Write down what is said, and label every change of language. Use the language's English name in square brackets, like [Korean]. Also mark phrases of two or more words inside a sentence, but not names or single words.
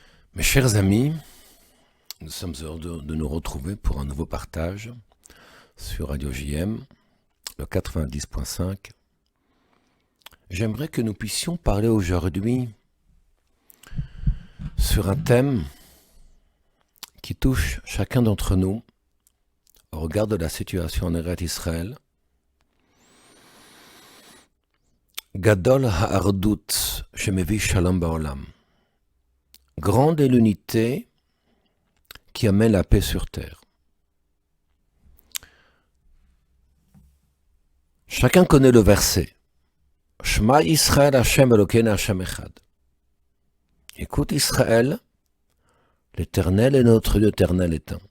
[French] Mes chers amis, nous sommes heureux de nous retrouver pour un nouveau partage sur Radio JM, le 90.5. J'aimerais que nous puissions parler aujourd'hui sur un thème qui touche chacun d'entre nous au regard de la situation en [Hebrew] ארץ ישראל. גדול האחדות שמביא שלום בעולם. [French] Grande est l'unité qui amène la paix sur terre. Chacun connaît le verset. [Hebrew] שמע ישראל השם אלוקינו השם אחד. [French] Écoute Israël, l'Éternel est notre Dieu, l'Éternel est un.